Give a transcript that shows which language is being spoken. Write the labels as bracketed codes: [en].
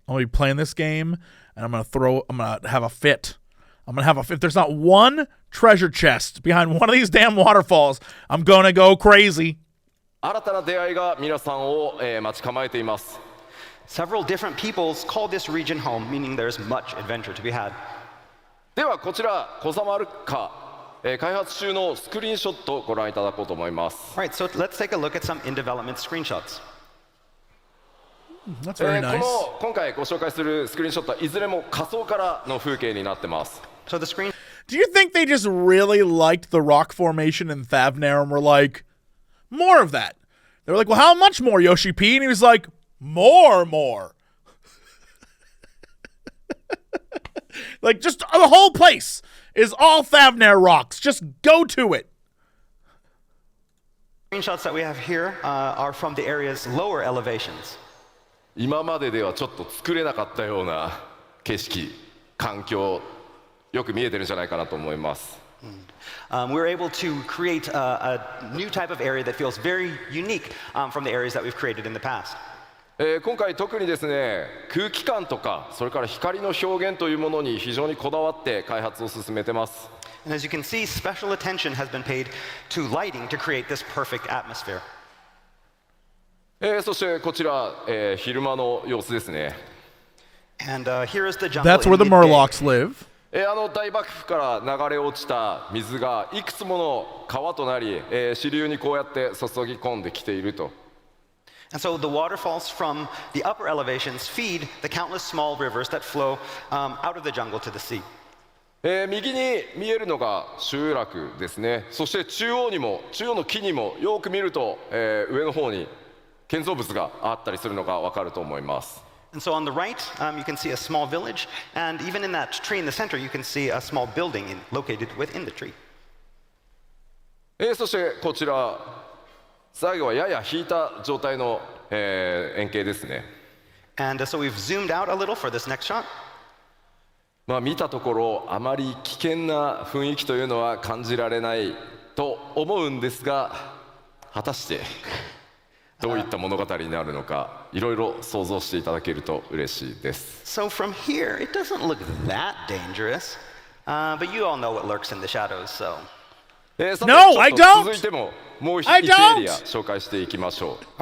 [en] I'm gonna be playing this game, and I'm gonna have a fit. If there's not one treasure chest behind one of these damn waterfalls, I'm gonna go crazy. [ja] 新たな出会いが皆さんを、待ち構えています。 [en] Several different peoples call this region home, meaning there's much adventure to be had. [ja] ではこちらコザマルカ、開発中のスクリーンショットをご覧いただこうと思います。 [en] Alright, so let's take a look at some in development screenshots. That's very nice. [ja] 今回ご紹介するスクリーンショットはいずれも下層からの風景になってます。 [en] So the screen. Do you think they just really liked the rock formation in Thavnar and were like, more of that? They were like, well, how much more, Yoshi P? And he was like, more. Like, just the whole place is all Thavnair rocks. Just go to it. Screenshots that we have here are from the area's lower elevations. [ja] 今までではちょっと作れなかったような景色、環境、よく見えてるんじゃないかなと思います。 [en] We're able to create a new type of area that feels very unique from the areas that we've created in the past. [ja] 今回特にですね、空気感とかそれから光の表現というものに非常にこだわって開発を進めてます。 [en] And as you can see, special attention has been paid to lighting to create this perfect atmosphere. [ja] そしてこちら、昼間の様子ですね。 [en] And here is the jungle. That's where the Murlocs live. [ja] 大幕府から流れ落ちた水がいくつもの川となり、支流にこうやって注ぎ込んできていると。 [en] And so the waterfalls from the upper elevations feed the countless small rivers that flow out of the jungle to the sea. [ja] 右に見えるのが集落ですね。そして中央の木にもよく見ると、上の方に建造物があったりするのがわかると思います。 [en] And so on the right, you can see a small village, and even in that tree in the center, you can see a small building located within the tree. [ja] そしてこちら、最後はやや引いた状態の、円形ですね。 [en] And so we've zoomed out a little for this next shot. [ja] 見たところあまり危険な雰囲気というのは感じられないと思うんですが、果たしてどういった物語になるのか、いろいろ想像していただけると嬉しいです。 [en] So from here, it doesn't look that dangerous, but you all know what lurks in the shadows, so. No, I don't! [ja] 続いてももう1エリア紹介していきましょう。